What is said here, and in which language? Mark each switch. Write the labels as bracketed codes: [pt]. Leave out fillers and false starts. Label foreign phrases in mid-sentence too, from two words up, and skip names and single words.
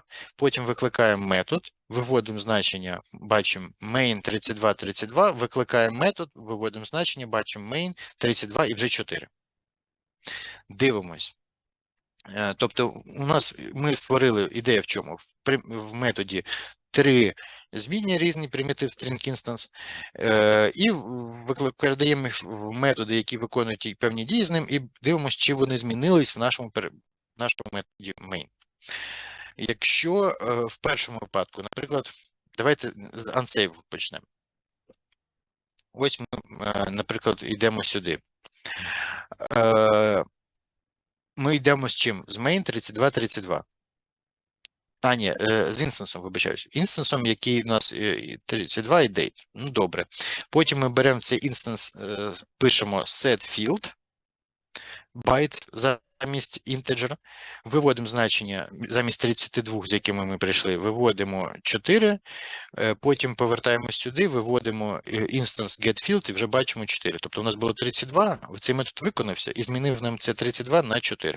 [uk] Потім викликаємо метод, виводимо значення, бачимо main 32, 32, викликаємо метод, виводимо значення, бачимо main 32 і вже 4. Дивимось. Тобто у нас ми створили ідея в чому? В методі три змінні різні, примітив [en] string instance, [uk] і передаємо методи, які виконують певні дії з ним, і дивимося, чи вони змінились в нашому методі main. Якщо в першому випадку, наприклад, давайте з unsave почнемо. Ось ми, наприклад, йдемо сюди. Ми йдемо з чим? З main 32, 32. Ні, з інстансом, вибачаюсь. Інстансом, який у нас 32 і date. Ну, добре. Потім ми беремо цей інстанс, пишемо [en] set field, [uk] byte, замість інтеджера, виводимо значення замість 32, з якими ми прийшли, виводимо 4, потім повертаємось сюди, виводимо [en] instance getField [uk] і вже бачимо 4. Тобто у нас було 32, цей метод виконався і змінив нам це 32 на 4.